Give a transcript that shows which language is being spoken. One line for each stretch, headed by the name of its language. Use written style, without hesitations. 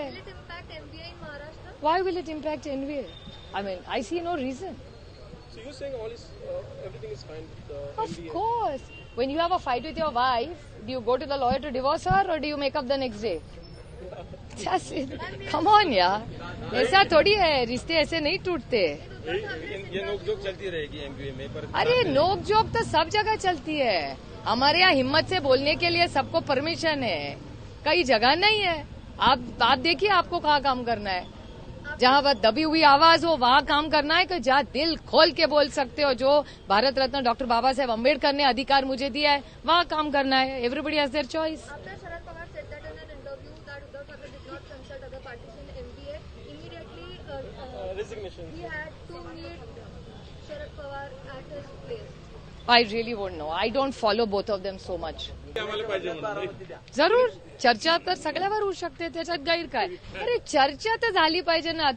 English: Will it impact MBA in Maharashtra? Why will it impact NVA? I see no reason. So you're saying everything is fine with the Of MBA? course. When you have a fight with your wife, do you go to the lawyer to divorce her or do you make up the next day? Just come on, यार.
Hindi: ऐसा थोड़ी है, रिश्ते ऐसे नहीं टूटते. लेकिन ये नोकझोंक चलती रहेगी एमपीए में. पर अरे नोक-झोंक तो सब जगह चलती है. हमारे यहाँ हिम्मत से बोलने के लिए सबको परमिशन है, कई जगह नहीं है. आप देखिए आपको कहाँ काम करना है. जहाँ वह दबी हुई आवाज हो वहाँ काम करना है कि जहाँ दिल खोल के बोल सकते हो, जो भारत रत्न डॉक्टर बाबा साहेब अम्बेडकर ने अधिकार मुझे दिया है, वहाँ काम करना है.
English: Everybody has their choice. After Sharad Pawar said that in an interview that Uddhav Thackeray did not consult other parties in MBA, immediately Resignation. he had to meet Sharad Pawar at his place. I really won't know. I don't follow both of them so much.
Marathi: जरूर चर्चा तर सगळ्यावर होऊ शकते, त्याच्यात गैर काय. अरे चर्चा तर झाली पाहिजे ना.